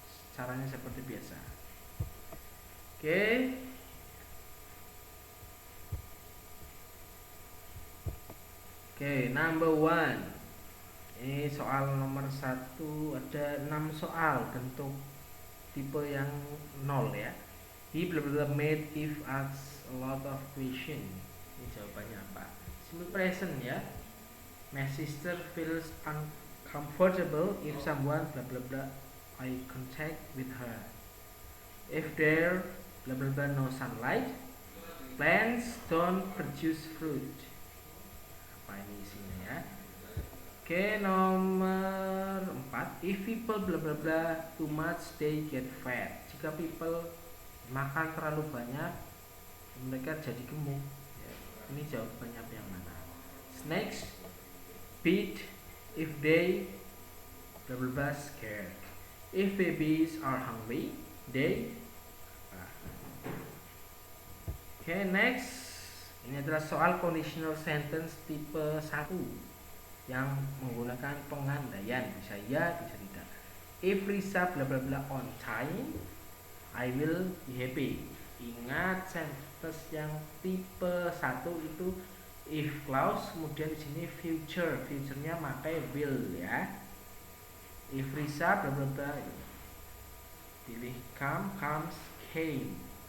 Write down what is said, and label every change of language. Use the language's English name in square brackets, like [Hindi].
[Indonesian] Caranya seperti biasa. Oke. [English] Oke, number 1. [Indonesian] Ini soal nomor 1, ada 6 soal bentuk tipe yang 0, ya. [English] He blah blah made if asks a lot of question. [Indonesian] Ini jawabannya apa? [English] Simple present, ya. My sister feels uncomfortable if someone blah blah blah eye contact with her. If there blah blah blah no sunlight, plants don't produce fruit. [Indonesian] Apa ini isinya, ya? Oke, nomor 4. [English] If people blah blah blah too much they get fat. [Indonesian] Jika people makan terlalu banyak mereka jadi gemuk, ya. Ini jawabannya apa yang mana? [English] Snakes beat if they blah blah blah scared. If babies are hungry they Oke, next. [Indonesian] Ini adalah soal conditional sentence tipe 1 yang menggunakan pengandaian, bisa ya, bisa tidak. [English] If Risa bla bla bla on time, I will be happy. [Indonesian] Ingat sentence yang tipe 1 itu if clause, kemudian di sini future, future-nya pakai will, ya. [English] If Risa bla bla bla, [Indonesian] pilih [English] come, comes, came.